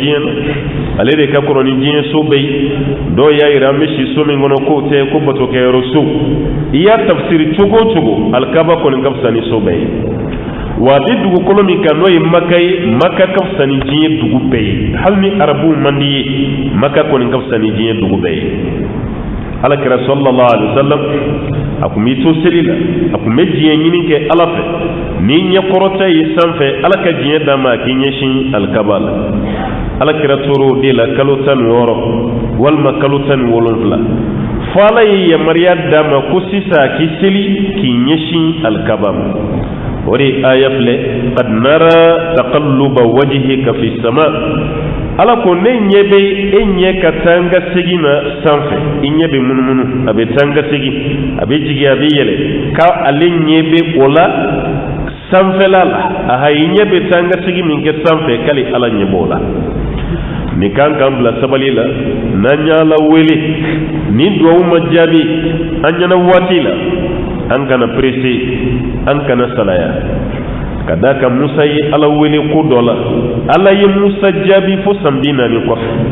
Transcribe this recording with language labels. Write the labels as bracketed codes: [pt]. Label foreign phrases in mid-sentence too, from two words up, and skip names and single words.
[bm] diɲɛ na ale de ka kɔrɔ ni diɲɛ so bɛɛ ye dɔw y'a yira an bɛ si so min kɔnɔ k'o tɛ ko batokɛyɔrɔ so i y'a tafsiri cogo o cogo alikaba kɔni ka fisa ni so bɛɛ ye wa a bɛ dugukolo min kan n'o ye maka ye maka ka fisa ni diɲɛ dugu bɛɛ ye hali ni arabuw man di ye maka kɔni ka fisa ni diɲɛ dugu bɛɛ ye alakira [ar] صلى الله عليه وسلم [bm] a kun b'i to seli la a kun bɛ diɲɛ ɲini kɛ ala fɛ ni ɲɛkɔrɔta ye sanfɛ ala ka diɲɛ d'a ma a k'i ɲɛsin alikaba la alakira tor'o de la kalo 16 walima kalo 17 fo ala ye yamaruya d'a ma ko sisan a k'i seli k'i ɲɛsin alikaba ma o de aya filɛ [ar] قد نرى تقلب وجهك في السماء [bm] ala ko ne ɲɛ bɛ e ɲɛ ka taa n ka segin na sanfɛ i ɲɛ bɛ munumunu a bɛ taa n ka segin a bɛ jigin a bɛ yɛlɛ ka ale ɲɛ bɛ o la sanfɛla la aha i ɲɛ bɛ taa n ka segin min kɛ sanfɛ k'ale ala ɲɛ b'o la nin kan k'an bila sabali la n'an y'a la wele ni duwawu ma jaabi an ɲɛna waati la an kana pressé an kana salaya ka da ka Musa ye ala wele ko dɔ la ala ye Musa jaabi fo san 40 kɔfɛ